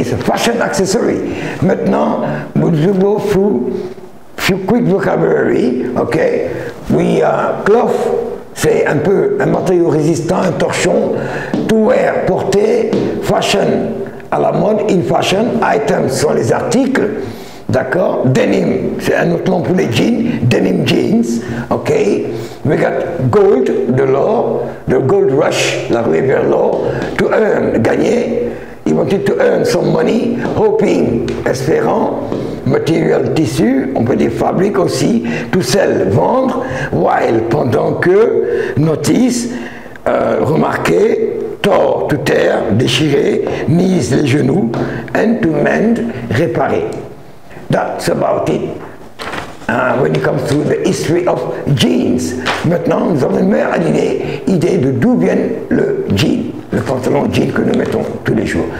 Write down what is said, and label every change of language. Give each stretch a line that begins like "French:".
English: It's a fashion accessory.
French: Maintenant,
English: we'll go through few quick vocabulary. Okay?
French: Cloth, c'est un peu un matériau résistant, un torchon.
English: To wear, porter. Fashion, à la mode, in fashion.
French: Items sont les articles. D'accord? Denim, c'est un autre nom pour les jeans. Denim jeans. Ok?
English: We got gold, de l'or. The gold rush,
French: la ruée vers l'or.
English: To earn, gagner. He wanted to earn some money.
French: Hoping, espérant. Material, tissu, on peut dire fabrique aussi.
English: To sell, vendre. While, pendant que. Notice, remarquer. Tore, to tear, déchirer. Knees,
French: les genoux.
English: And to mend, réparer. That's about it. When it comes to the history of jeans.
French: Maintenant, nous avons une meilleure idée de d'où vient le jean, le pantalon jean que nous mettons tous les jours.